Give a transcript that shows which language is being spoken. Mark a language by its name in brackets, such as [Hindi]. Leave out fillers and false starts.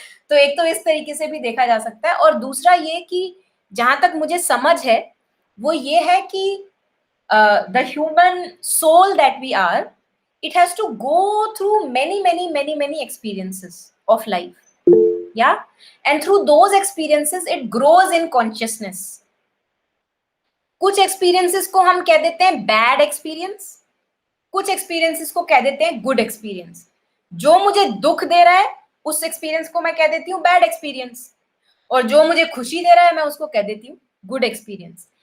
[Hindi] तो एक तो इस तरीके से भी देखा जा सकता है, और दूसरा ये कि जहां तक मुझे समझ है वो ये है कि [English] the human soul that we are, it has to go through many experiences of life, Yeah, and through those experiences it grows in consciousness. [Hindi] कुछ experiences को हम कह देते हैं bad experience, कुछ experiences को कह देते हैं good experience. जो मुझे दुख दे रहा है उस experience को मैं कह देती हूँ bad experience, और जो मुझे खुशी दे रहा है मैं उसको कह देती हूँ good experience.